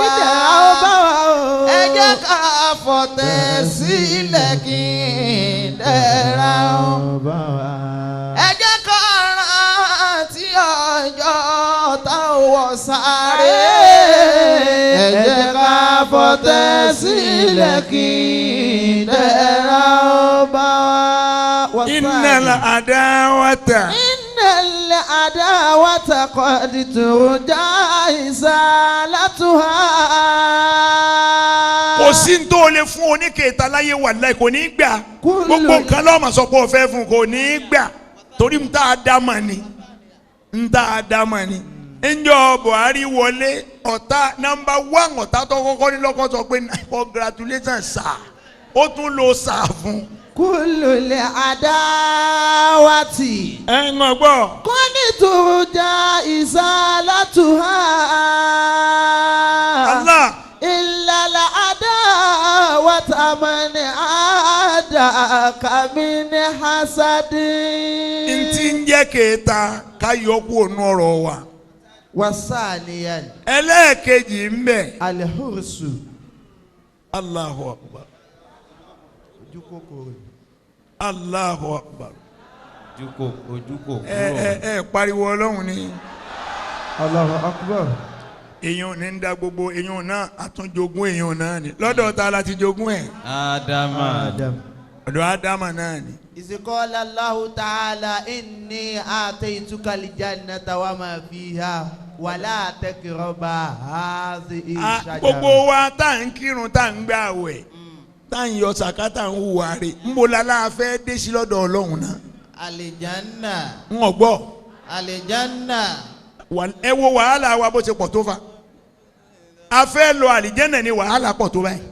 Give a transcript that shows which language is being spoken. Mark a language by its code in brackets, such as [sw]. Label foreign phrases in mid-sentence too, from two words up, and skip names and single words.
[yo] Ẹ jẹ́ ká fọ̀tẹ́ sílẹ̀ kí ìdẹ̀ra ó bá wa. Ẹ jẹ́ ká rántí ọjọ́ tá ò wọ̀ sáré. Ẹ jẹ́ ká fọ̀tẹ́ sílẹ̀ kí ìdẹ̀ra ó bá wa. [ar] إن العداوة. العداوة قد ترجى إزالتها. [yo] kò sí ní tó lè fún oníkèéta láyé wàláhì kò ní í gbà gbogbo nǹkan lọ́mọ sọ pé o fẹ́ fún kò ní í gbà torí ń tá a dá mọ̀ ni ńjọ́ Buhari wọlé ọ̀tá nọ́mbà 1 ọ̀tá tó kọ́kọ́ ní lọ́kọ́ sọ pé [en] congratulations sir [yo] ó tún lo sir fún. [ar] كل عداوة. [yo] ẹ ń gbọ́. Kọ́ni tó já izalatuha. Allah. [ar] إلا العداوة من عاداك من حسد. [yo] ntí ń jẹ́ kéèta ká yọ kú ònú ọ̀rọ̀ wa. [ar] Wasaniyan. [yo] ẹlẹ́ẹ̀kejì ń bẹ. [ar] Alhursu. الله أكبر. الله أكبر. [yo] Ojúkò ẹ pariwo Ọlọ́run ni. [ar] الله أكبر. [yo] èèyàn ní ń da gbogbo èèyàn náà àtúnjogún èèyàn náà ni lọ́dọ̀ ta la ti jogún ẹ̀. Ádámà. ọ̀dọ̀ Ádámà náà ni. [ar] إذ قال الله تعالى إني آتيتك الجنة وما فيها ولا تقربا هذه الشجرة. [yo] gbogbo wa tá à ń kírun tá à ń gbààwẹ̀ tá à ń yọ sàkátà ń hùwà rẹ̀ ń bo lálá fẹ́ dé sí lọ́dọ̀ Ọlọ́run náà. Àlìjánà. ń gbọ́. Àlìjánà. ẹ wo wàhálà wa bó ṣe pọ̀ tó fa. a fẹ́ lọ àlìjánà ni wàhálà pọ̀ tó báyìí.